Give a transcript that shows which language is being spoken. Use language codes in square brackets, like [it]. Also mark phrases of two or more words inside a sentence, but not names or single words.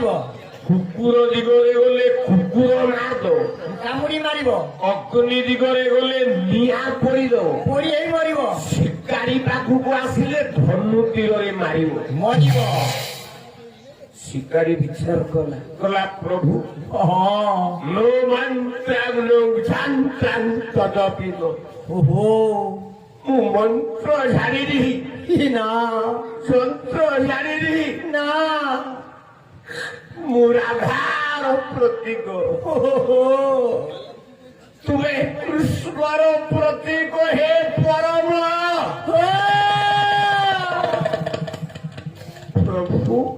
[or] କୁକୁର ଦିଗରେ ଗଲେ କୁକୁର ନାଦ, କାମୁଡି ମାରିବ। ଅଗ୍ନି ଦିଗରେ ଗଲେ ନିଆଁ ପୋଡ଼ିଦବ। ପୋଡି ହେଇ ମରିବ। ଶିକାରୀ ପାଖକୁ ଆସିଲେ ଧନୁ ତୀରରେ ମାରିବ। ମରିବ। ଶିକାରୀ ବିଚାର କଲା ପ୍ରଭୁ [sa] नो मंत्रं नो छात्रं तदपि नो। ଓହୋ [or] ମୁଁ ମନ୍ତ୍ର ଜାଣିନି, ନା ଯନ୍ତ୍ର ଜାଣିନି, ନା ମୁଁ ରାଧାର ପ୍ରତୀକ। ଓହୋ ତୁମେ କୃଷ୍ଣର ପ୍ରତୀକ ହେ ପରମ ପ୍ରଭୁ।